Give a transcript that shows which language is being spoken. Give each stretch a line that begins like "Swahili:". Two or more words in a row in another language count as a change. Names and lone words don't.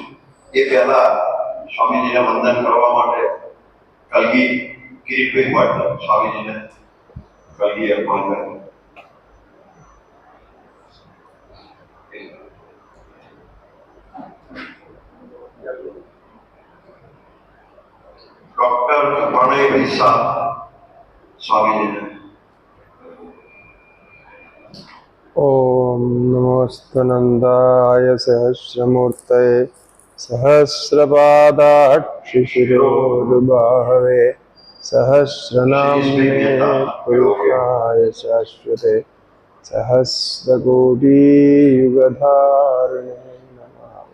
Gujarati: એ પહેલા સ્વામીજીને વંદન કરવા માટે કલગી કિરીટભાઈ પાટીલ સ્વામીજીને કલગી અર્પણ કરે. ડોક્ટર પ્રણય શાહ સ્વામીજીને.
Sanskrit: ओम नमोस्तनंदाय सहस्रमूर्तये सहस्रपादाक्षिशिरोरुबाहवे सहस्रनाम्ने पुरुषाय शाश्वते सहस्रकोटियुगधारिणे नमः.